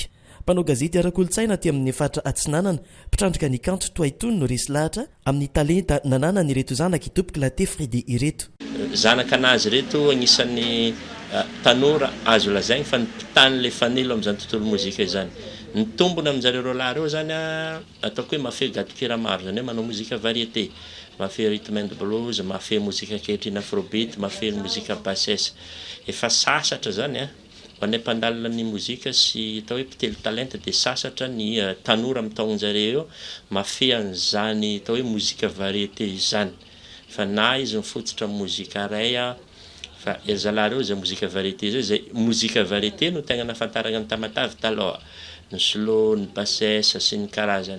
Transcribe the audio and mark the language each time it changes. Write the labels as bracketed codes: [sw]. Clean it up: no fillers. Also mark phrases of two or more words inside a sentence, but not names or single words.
[mg] Mpanao gazety ara-kolotsaina aty amin'ny faritra Antsinanana mpitrandrika ny kanto toaitony no resy lahatra amin'ny talenta nananany ireto zanaka itopika la Fredy ireto. Zanaka anazy reto agnisan'ny tanora azo lazaigny fa nipitany le fanilo amin'izany tontolo mozika izany. Ny tombony amin'izareo roa lahy reo zany ataoko hoe mafy gadikira maro zany hoe manao mozika variété, mafy [en] rhythm and blues, [mg] mafy mozika ankehitriny afrobeat, mafy mozika basesa. Efa sasatra zany ho anay mpandalina ny mozika sy atao hoe mpitelo talenta dia sasatra ny tanora amin'ny taonjareo eo mafy an'izany atao hoe mozika variété izany. Fa na izy mifototra mozika ray fa erzalahy reo zay mozika variété zay mozika variété no tegna nafantarana ny Tamatavy taloha ny slow ny basesa sy ny karazany.